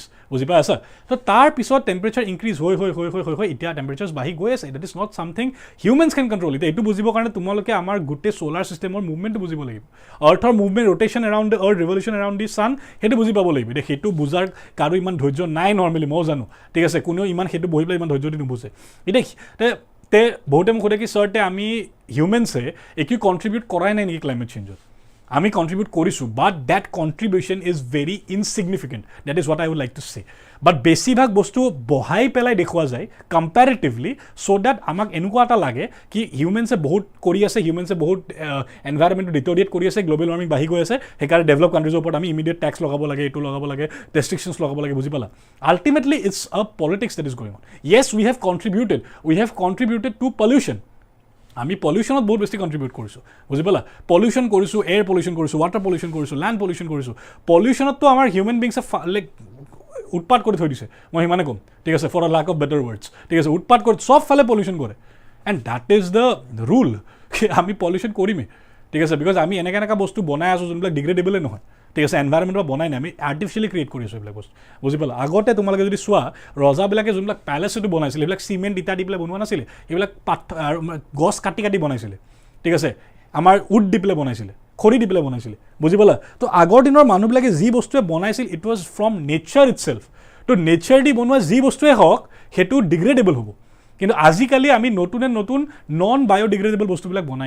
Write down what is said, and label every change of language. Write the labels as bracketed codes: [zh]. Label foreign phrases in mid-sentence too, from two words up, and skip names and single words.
[as] বুজি পাই আছা তো তাৰ পিছত [en] temperature increase [as] হৈ এতিয়া টেম্পাৰেচাৰ্ছ বাঢ়ি গৈ আছে [en] that is not something humans can control [as] এতিয়া এইটো বুজিবৰ কাৰণে তোমালোকে আমাৰ গোটেই [en] solar systemৰ movementটো [as] বুজিব লাগিব [en] earthৰ movement rotation around the earth revolution around the sun [as] সেইটো বুজি পাব লাগিব এতিয়া সেইটো বুজাৰ কাৰো ইমান ধৈৰ্য নাই নৰ্মেলি ময়ো জানো ঠিক আছে কোনেও ইমান সেইটো বহি পেলাই ইমান ধৈৰ্য দি নুবুজে এতিয়া তে বহুতে মোক সোধে কি ছাৰ আমি হিউমেনছে একো কণ্ট্ৰিবিউট কৰাই নাই নেকি [en] climate changeত [as] আমি কণ্ট্ৰিবিউট কৰিছোঁ [en] but that contribution is very insignificant that is what I would like to say but [as] বেছিভাগ বস্তু বহাই পেলাই দেখুওৱা যায় [en] comparatively so that [as] আমাক এনেকুৱা এটা লাগে কি হিউমেনছে বহুত কৰি আছে হিউমেনছে বহুত [en] environmentটো deteriorate [as] কৰি আছে [en] global warming [as] বাঢ়ি গৈ আছে সেইকাৰণে [en] develop countriesৰ [as] ওপৰত আমি [en] immediate tax [as] লগাব লাগে এইটো লগাব লাগে ৰেষ্ট্ৰিকশ্যনছ লগাব লাগে বুজি পালা [en] ultimately it's a politics that is going on yes we have contributed to pollution [as] আমি পলিউশ্যনত বহুত বেছি কণ্ট্ৰিবিউট কৰিছোঁ বুজি পালা পলিউশ্যন কৰিছোঁ [en] air pollution [as] কৰিছোঁ [en] water pollution [as] কৰিছোঁ [en] land pollution [as] কৰিছোঁ পলিউশ্যনততো আমাৰ [en] human beingsে like [as] উৎপাত কৰি থৈ দিছে মই সিমানে ক'ম ঠিক আছে [en] for a lack of better words [as] ঠিক আছে উৎপাত কৰি চবফালে পলিউশ্যন কৰে [en] and that is the rule [as] আমি পলিউশ্যন কৰিমেই ঠিক আছে বিকজ আমি এনেকৈ বস্তু বনাই আছোঁ যোনবিলাক ডিগ্ৰেডেবলে নহয় ঠিক আছে এনভাইৰমেণ্টৰ বনাই নাই আমি [en] artificially create [as] কৰি আছোঁ এইবিলাক বস্তু বুজি পালা আগতে তোমালোকে যদি চোৱা ৰজাবিলাকে যোনবিলাক পেলেচটো বনাইছিলে সেইবিলাক চিমেণ্ট ইটা দি পেলাই বনোৱা নাছিলে সেইবিলাক গছ কাটি বনাইছিলে ঠিক আছে আমাৰ উড দি পেলাই বনাইছিলে খৰি দি পেলাই বনাইছিলে বুজি পালা তো আগৰ দিনৰ মানুহবিলাকে যি বস্তুৱে বনাইছিল [en] it was from nature itself [as] তো নেচাৰ দি বনোৱা যি বস্তুৱে হওক সেইটো ডিগ্ৰেডেবল হ'ব কিন্তু আজিকালি আমি নতুন [en] non biodegradable [as] বস্তুবিলাক বনাই